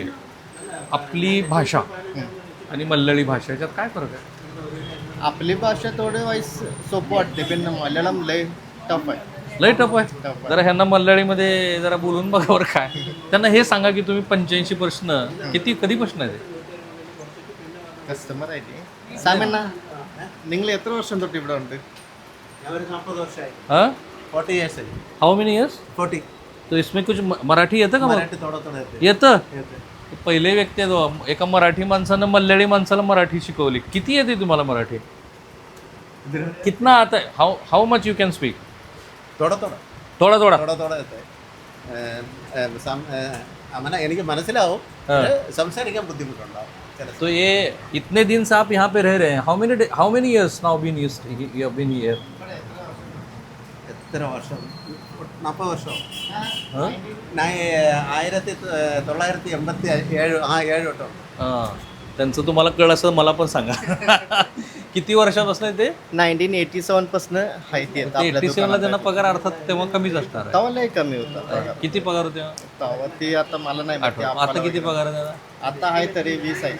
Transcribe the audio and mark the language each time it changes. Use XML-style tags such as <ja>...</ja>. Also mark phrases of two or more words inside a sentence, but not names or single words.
<mr>आपली भाषा आणि मल्याळी भाषा याच्यात काय फरक आहे? आपली भाषा थोडे वाईस सोपं वाटते पण मल्याळम लय टफ आहे. लय टफ आहे. जरा ह्यांना मल्याळीमध्ये जरा बोलून बघा बरं काय. त्यांना हे सांगा की तुम्ही 85 प्रश्न कधीपासून आहे ते?</mr> <ml>കസ്റ്റമർ ആയിട്ട് സാമണ്ണ നിങ്ങൾ എത്ര വർഷം തൊട്ട് ഇവിടെ ഉണ്ട്? 40 വർഷമായി. हाँ</ml> <mr>40 years आहे.</mr> <en>How many years? 40.</en> <hi>तो इसमें कुछ मराठी</hi> <mr>येतं का? मराठी थोडं थोडं येते. येतं. पहिले व्यक्ती आहे तो. एका मराठी माणसानं मल्याळी माणसाला मराठी शिकवली. किती येते तुम्हाला मराठी?</mr> <hi>कितना आता है?</hi> <en>How much you can speak?</en> <mr>थोडं थोडं</mr> <hi>थोडा थोडा.</hi> <mr>थोडं थोडं येते.</mr> <ml>അങ്ങനെ എനിക്ക് മനസ്സിലാവും. സംസാരിക്കാൻ ബുദ്ധിമുട്ടുണ്ടാവും.</ml> <hi>तो ये इतने दिन से आप यहाँ पे रह रहे हैं.</hi> <en>How many years now been here?</en> <ml>എത്ര വർഷം? 40 വർഷം. हाँ 1987 7 തൊട്ടോ. हां.</ml> <mr>त्यांचं तुम्हाला कळ असं मला पण सांगा. किती वर्षापासून ते? 1987 पासून आहे ते. 87 ला त्यांना पगार अर्थात तेव्हा कमीच असणार आहे. तेव्हा लय कमी होता पगार. किती पगार होते? तेव्हा ते आता मला नाही माहिती. आठवण. आता किती पगार आहे त्याला? आता आहे तरी 20 आहे.</mr>